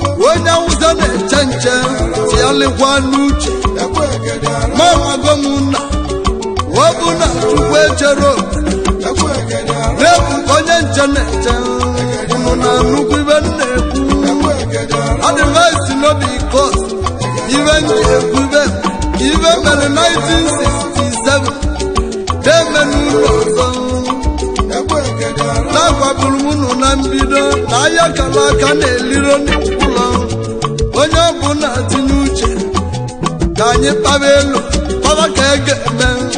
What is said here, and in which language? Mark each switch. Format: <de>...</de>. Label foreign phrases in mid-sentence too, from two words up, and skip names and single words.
<ig>Onye Awụsa na-eche nche, tụgharịkwa n'uche. Ma amago m na ọ bụ na Chukwu echere obodo. Na-ebu ka onye nche na-eche. Unu na-anụkwa ibe m na-ekwu.</ig> <pcm>Advice no be cost.</pcm> <ig>Ibe m ji ekwu ibe, ibe mere nineteen sixty-seven. Deme n'ụlọ ọzọ. Na-agwaburu m unu na mbido, na ahịa kara aka na-eliro n'ụlọ. Onye ọbụla tinye uche, ka anyị kpaba elu, kpaba ka e ga-eme.</ig>